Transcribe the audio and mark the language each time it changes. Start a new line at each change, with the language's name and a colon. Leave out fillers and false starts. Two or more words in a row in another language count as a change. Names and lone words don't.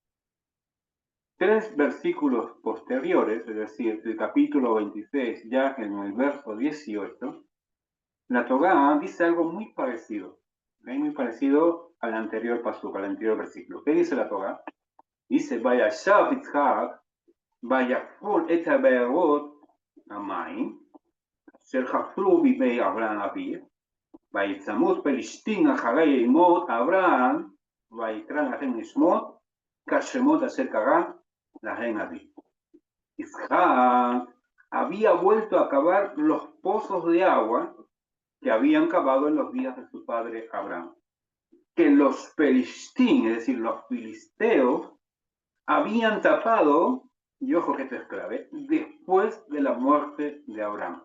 Spanish: 3 versículos posteriores, es decir, el capítulo 26, ya en el verso 18, la Torá dice algo muy parecido, ¿okay? Muy parecido al anterior pasuk, al anterior versículo. ¿Qué dice la Torá? Dice,
Hebrew: וישב יצחק ויחפר את הבארות המים, אשר חפרו בימי אברהם אביו, ויצמוד פלישתים אחרי ימות אברהם, ויקרא להם שמות, כשמות אשר קרא להם אביו.
Spanish: Isaac había vuelto a cavar los pozos de agua que habían cavado en los días de su padre Abraham. Que los pelistín, es decir, los filisteos, habían tapado, y ojo que esto es clave, después de la muerte de Abraham.